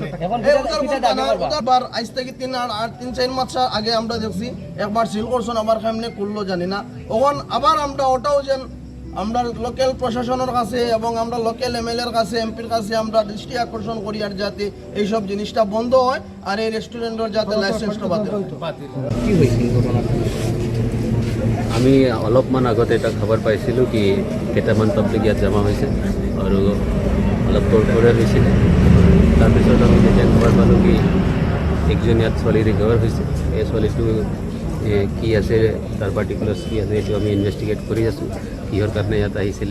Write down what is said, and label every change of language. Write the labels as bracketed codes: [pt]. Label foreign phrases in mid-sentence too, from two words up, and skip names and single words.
[bn] আবার আজ থেকে 3-4 মাস আগে আমরা দেখছি একবার সিল করছেন, আবার কেমনে করলো জানি না। তখন আবার আমরা ওটাও যেন আমরা লোকাল প্রশাসনের কাছে এবং আমরা লোকাল এমএলএর কাছে, এমপির কাছে আমরা দৃষ্টি আকর্ষণ করি আর যাতে এইসব জিনিসটা বন্ধ হয় আর এই রেস্টুরেন্টের যাতে লাইসেন্সটা বাতিল হয়। কি হয়েছিল ঘটনাটা? [as] আমি অলপমান আগতে এটা খবৰ পাইছিলোঁ কি কেইটামান পাব্লিক ইয়াত জমা হৈছে আৰু অলপ তৰফৰে হৈছিলে। তাৰপিছত আমি যেতিয়া খবৰ পালোঁ কি একজন ইয়াত ছোৱালী ৰিকভাৰ হৈছে, এই ছোৱালীটো কি আছে তাৰ পাৰ্টিকুলাৰ্ছ কি আছে এইটো আমি ইনভেষ্টিগেট কৰি আছোঁ, কিহৰ কাৰণে ইয়াত আহিছিলে।